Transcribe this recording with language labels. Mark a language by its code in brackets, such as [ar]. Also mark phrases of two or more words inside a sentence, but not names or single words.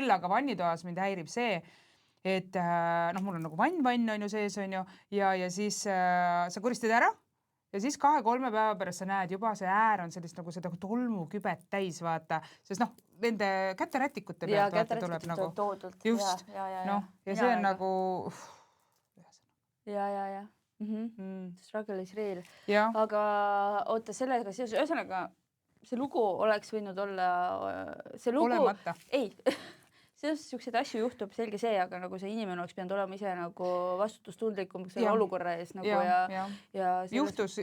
[et] Küll aga vannitoas mind häirib see, et mul on nagu vann on ju sees on ju ja siis sa koristad ära ja siis 2-3 päeva pärast sa näed juba see äär on sellist nagu seda tolmukübet täis vaata, sest nende käterätikute pealt vaata tuleb nagu. Toodult. Just. Ja see on nagu... Ja. [en] Struggle is real. [et] Ja. Aga oota, sellega seoses, ühesõnaga, see lugu oleks võinud olla, see lugu... Olemata. Ei, selliseid asju juhtub, selge see, aga nagu see inimene oleks pidanud olema ise nagu vastutustundlikum selle olukorra ees nagu ja selles...